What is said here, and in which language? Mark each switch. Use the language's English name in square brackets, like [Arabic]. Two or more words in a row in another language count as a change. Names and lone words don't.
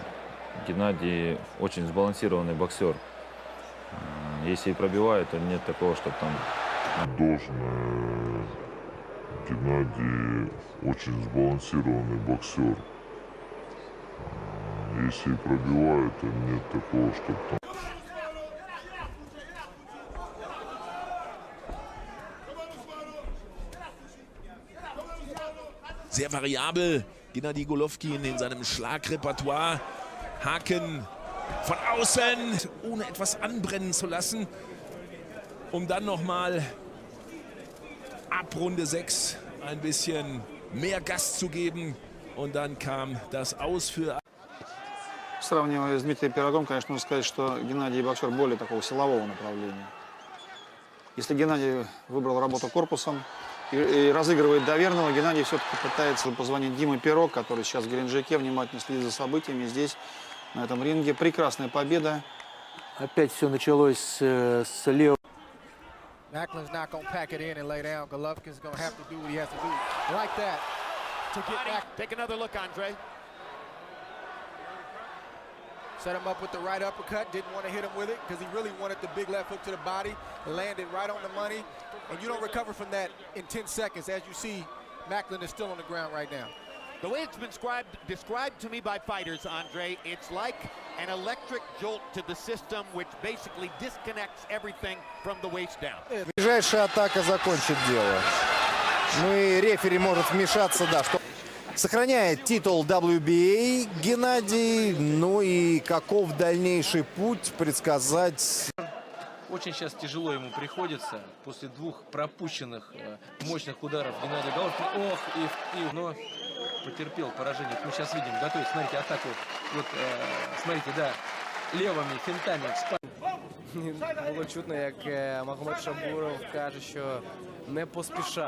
[Russian] Геннадий очень сбалансированный боксер. Если и пробивает, то нет такого, чтобы там... Должное. Геннадий очень сбалансированный боксер. Если и пробивает, то нет такого, чтобы там... [German] Sehr variabel, Gennadij Головкин in seinem Schlagrepertoire. Haken von außen, ohne etwas anbrennen zu lassen, um dann nochmal ab Runde 6 ein bisschen mehr Gas zu geben. Und dann kam das Aus für... [Russian] Сравнивая с Дмитрием Пирогом, конечно, нужно сказать, что Геннадий боксер более такого силового направления. Если Геннадий выбрал работу корпусом и разыгрывает доверного, Геннадий все-таки пытается позвонить Диме Пирог, который сейчас в Геленджике внимательно следит за событиями. Здесь, на этом ринге, прекрасная победа. Опять все началось с левого. [English] Macklin's not going to pack it in and lay down. Golovkin's going to have to do what he has to do. Like that. To get back. Take another look, Andre. Set him up with the right uppercut. Didn't want to hit him with it because he really wanted the big left hook to the body. Landed right on the money. And you don't recover from that in 10 seconds. As you see, Macklin is still on the ground right now. The way it's been described to me by fighters, Andre, it's like an electric jolt to the system, which basically disconnects everything from the waist down. [Russian] Ближайшая атака закончит дело. Ну и рефери может вмешаться, да, что сохраняет титул WBA Геннадий. Ну и каков дальнейший путь, предсказать. Очень сейчас тяжело ему приходится после двух пропущенных мощных ударов Геннадия Головкина. Ох, но потерпел поражение. Мы сейчас видим, готовится, смотрите, атаку. Вот, смотрите, да, левыми финтами. [Ukrainian] Було чутно, як Магомед Шабуров каже, що не поспішай.